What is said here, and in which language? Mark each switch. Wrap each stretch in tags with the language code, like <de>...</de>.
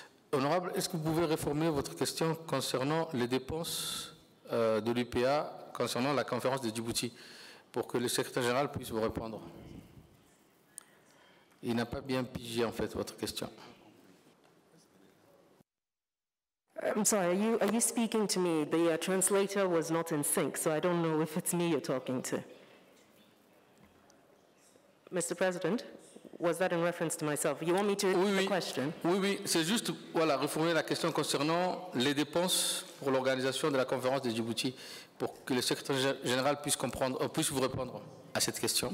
<fr>Honorable, est-ce que vous pouvez réformer votre question concernant les dépenses de l'UPA concernant la conférence de Djibouti pour que le secrétaire général puisse vous répondre? Il n'a pas bien pigé en fait votre question.</fr> <en>I'm sorry, are you speaking to me? The translator was not in sync, so I don't know if it's me you're talking to. Mr. President, was that in reference to myself? You want me to repeat the question?</en> <fr>Oui, c'est juste voilà, reformuler la question concernant les dépenses pour l'organisation de la conférence de Djibouti, pour que le secrétaire général puisse comprendre, puisse vous répondre à cette question.</fr>